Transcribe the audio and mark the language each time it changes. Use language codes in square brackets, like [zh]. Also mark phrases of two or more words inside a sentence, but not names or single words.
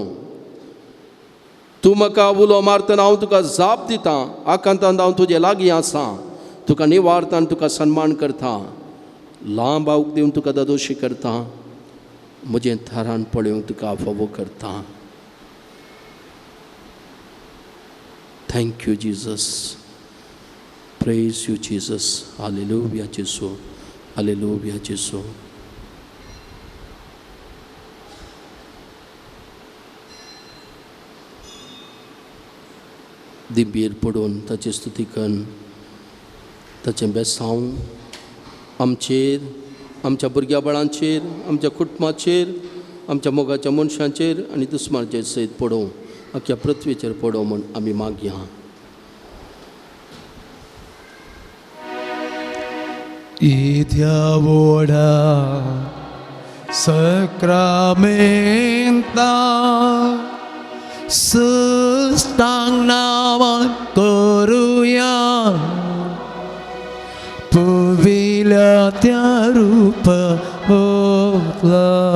[kok] तूं म्हाका उलो मारतना हांव तुका जाप दितां. आकांतांत हांव तुजे लागीं आसां. तुका निवारता आनी तुका सन्मान करता. लांब हांव दिवन तुका दोशी करता. म्हजें थारान पळोवंक तुका फोव करता. [en] Thank you Jesus. Praise you Jesus. [kok] हालेलुया जेसू. हालेलुया जेसू. दिबेर पडून ताची स्तुती करून ताचें बेसांव आमचेर, आमच्या भुरग्या बाळांचेर, आमच्या कुटुंबाचेर, आमच्या मोगाच्या मनशांचेर आनी दुस्मानाचेर सयत पडों. आख्या पृथ्वीचेर पडों म्हूण आमी मागया. Idiavoda Sacramenta Sustang naman koruya Puvila rupa botla